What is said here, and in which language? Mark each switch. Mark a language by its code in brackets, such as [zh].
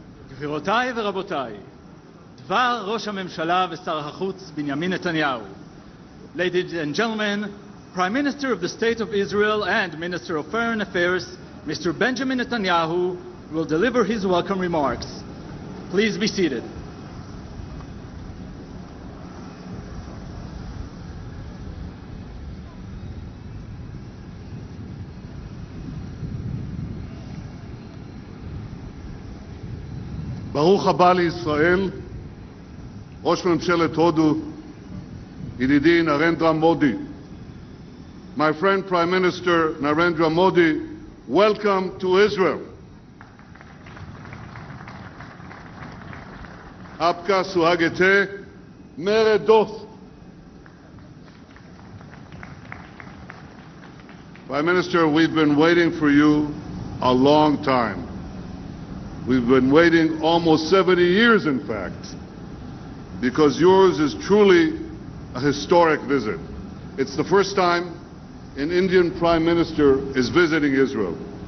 [he] גבירותיי ורבותיי, דבר ראש הממשלה ושר החוץ בנימין נתניהו. [en] Ladies and gentlemen, Prime Minister of the State of Israel and Minister of Foreign Affairs, Mr. Benjamin Netanyahu, will deliver his welcome remarks. Please be seated. [he] ברוך הבא לישראל, ראש ממשלת הודו, ידידי נרנדרה מודי. [en] My friend Prime Minister Narendra Modi, welcome to Israel. [hi] आपका स्वागत है मेरे दोस्त. [en] Prime Minister, we've been waiting for you a long time. We've been waiting almost 70 years, in fact, because yours is truly a historic visit. It's the first time an Indian Prime Minister is visiting Israel.